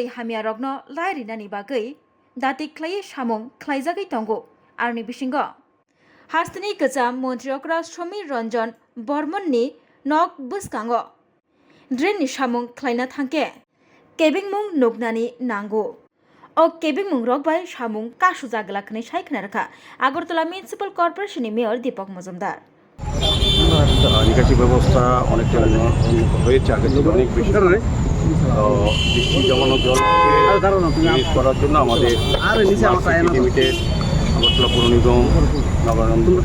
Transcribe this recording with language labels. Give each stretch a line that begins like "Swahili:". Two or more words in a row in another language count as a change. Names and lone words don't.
Kok Borok: हामिया रग्न लायरिनानि बागै दाति ख्लायै सामुं ख्लायजागै तंगो आरनि बिसिंग हास्तिनि गोजाम मन्त्रि अक्रा समीर रंजन बर्मननि नक बसगांग ड्रेननि सामुं ख्लायना थांके केबिंमुं नुगनानि नांगौ ओ केबिंमुं रगबाय सामुं कासु जागलाखनै सायखना रखा আগরতলা মিউনিসিপাল কর্পোরেশনের মেয়র দীপক মজুমদার
Bangla: নিকাশি ব্যবস্থা অনেকটা উন্নত হয়েছে আগে থেকে অনেক বেশি বৃষ্টি জমানো জলকে রিলিজ করার জন্য আমাদের লিমিটেড আগরতলা পৌর নিগম নগরায়ণ